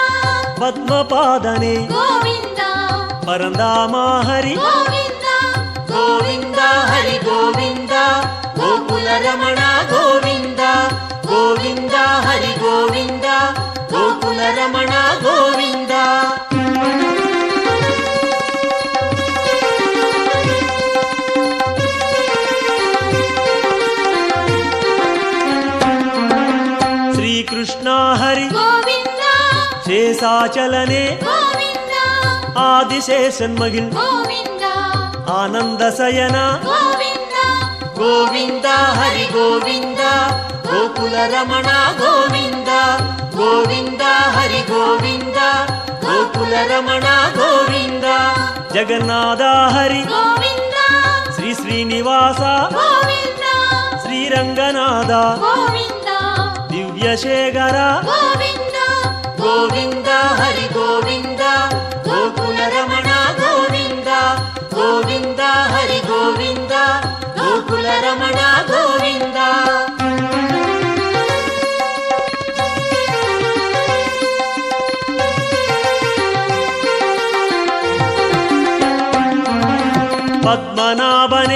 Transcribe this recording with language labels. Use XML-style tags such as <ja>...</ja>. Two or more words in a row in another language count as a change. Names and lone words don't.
<ta>பத்மபாதனே</ta> <te>గోవిందా</te> <ta>பரந்தாமாஹரி</ta> <te>గోవిందా</te> <ta>கோவிந்த ஹரி கோவிந்த கோகுல ரமண கோவிந்த கோவிந்த ஹரி கோவிந்த கோகுல ரமண கோவிந்த శ్రీకృష్ణ హరి</ta> <te>గోవిందా శేషాచలనే గోవిందా</te> <ta>ஆதிசேஷன் மகிழ்</ta> <te>గోవిందా</te> <ta>ஆனந்தசயன</ta> <te>గోవిందా</te> <ta>கோவிந்த ஹரி கோவிந்த கோகுல ரமண கோவிந்த கோவிந்த ஹரி கோவிந்த கோகுல ரமண கோவிந்த ஜெகநாத ஹரி</ta> <te>గోవిందా శ్రీ శ్రీనివాస గోవిందా శ్రీరంగనాథ గోవిందా దివ్యశేఖర గోవిందా</te> <ta>கோவிந்த ஹரி கோவிந்த கோகுல ரமண கோவிந்த கோவிந்த ஹரி கோவிந்த கோகுல ரமண கோவிந்த பத்மநாபனே</ta>